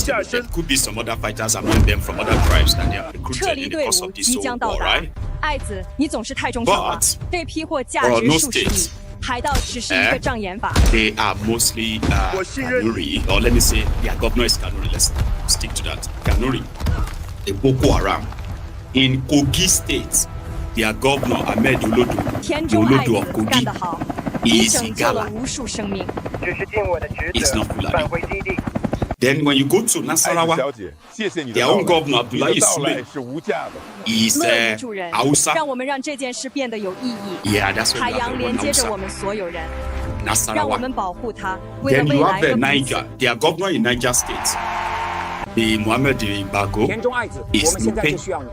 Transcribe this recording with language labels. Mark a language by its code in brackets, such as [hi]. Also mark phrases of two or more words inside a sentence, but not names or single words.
[en] There could be some other fighters among them from other tribes that they are recruited in the course of this whole war, right? But no states, they are mostly Kanuri, or let me say their governor is Kanuri. Let's stick to that. Kanuri, the Boko Haram. In Kogi State, their governor, Ahmed Olodo of Kogi, is Igala. It's not Fulani. Then when you go to Nasarawa, their own governor, Abdullahi Sule, is Hausa. Yeah, that's what you have Hausa. Nasarawa. Then you have Niger, their governor in Niger State, the Muhammad Bago, is Nupe.